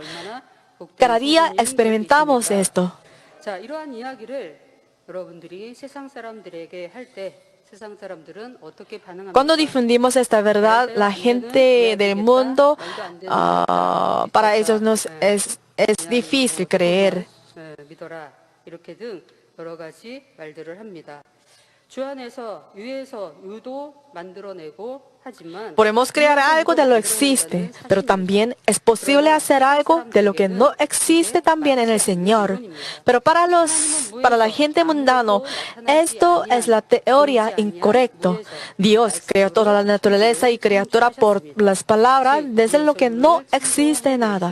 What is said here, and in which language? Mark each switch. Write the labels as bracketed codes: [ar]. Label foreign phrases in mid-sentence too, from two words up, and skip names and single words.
[es] Cada día experimentamos esto. Cuando difundimos esta verdad, la gente del mundo, para ellos es difícil creer. [ko] 여러 가지 말들을 합니다. 주 안에서 위에서 유도 만들어내고 [es] Podemos crear algo de lo que existe, pero también es posible hacer algo de lo que no existe también en el Señor. Pero para la gente mundana, esto es la teoría incorrecta. Dios creó toda la naturaleza y criatura por las palabras desde lo que no existe nada.